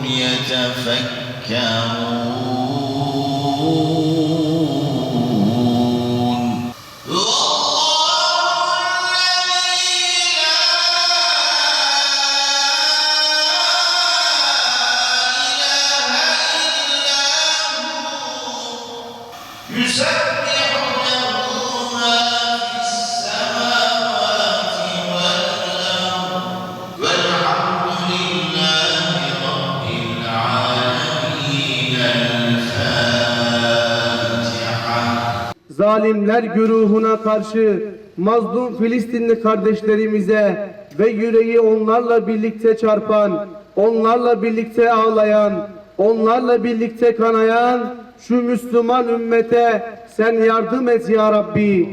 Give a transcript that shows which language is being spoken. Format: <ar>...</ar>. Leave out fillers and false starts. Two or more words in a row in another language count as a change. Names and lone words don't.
<ar>يتفكرون يسبح له ما في السماوات والأرض والحمد لله رب العالمين الفاتحة.</ar> <tr>Zalimler güruhuna karşı mazlum Filistinli kardeşlerimize ve yüreği onlarla birlikte çarpan, onlarla birlikte ağlayan, onlarla birlikte kanayan şu Müslüman ümmete sen yardım et ya Rabbi.</tr>